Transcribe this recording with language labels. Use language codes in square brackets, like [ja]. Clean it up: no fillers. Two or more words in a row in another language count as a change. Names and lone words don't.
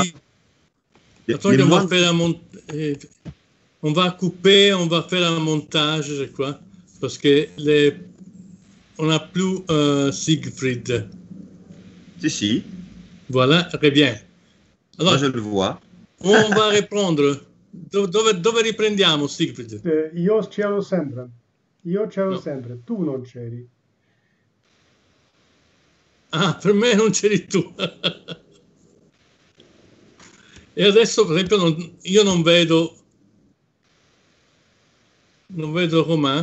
[fr] Attends, on va couper, on va faire un montage, je crois, parce que on n'a plus Siegfried. Si. Voilà, très bien. Alors, moi, je le vois. On va répondre. [it] Dove riprendiamo, Siegfried? Io c'ero sempre. Sempre. Tu non c'eri. Ah, per me non c'eri tu. E adesso, per esempio, io non vedo Romain.